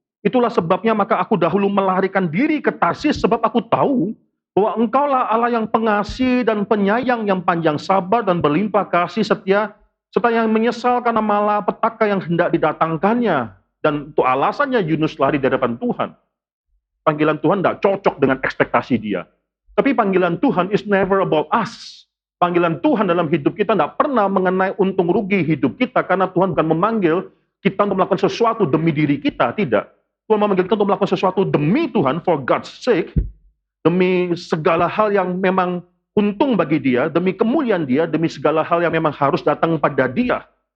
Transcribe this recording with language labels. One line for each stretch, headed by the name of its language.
Indonesian: Itulah sebabnya maka aku dahulu melarikan diri ke Tarsis, sebab aku tahu bahwa Engkaulah Allah yang pengasih dan penyayang, yang panjang sabar dan berlimpah kasih setia, serta yang menyesal karena malapetaka yang hendak didatangkannya. Dan itu alasannya Yunus lari dari hadapan Tuhan. Panggilan Tuhan tidak cocok dengan ekspektasi dia.
English: Tapi panggilan Tuhan is never about us.
Indonesian: Panggilan Tuhan dalam hidup kita tidak pernah mengenai untung rugi hidup kita, karena Tuhan bukan memanggil kita untuk melakukan sesuatu demi diri kita, tidak. Tuhan memanggil kita untuk melakukan sesuatu demi Tuhan, for God's sake, demi segala hal yang memang untung bagi dia, demi kemuliaan dia, demi segala hal yang memang harus datang pada dia.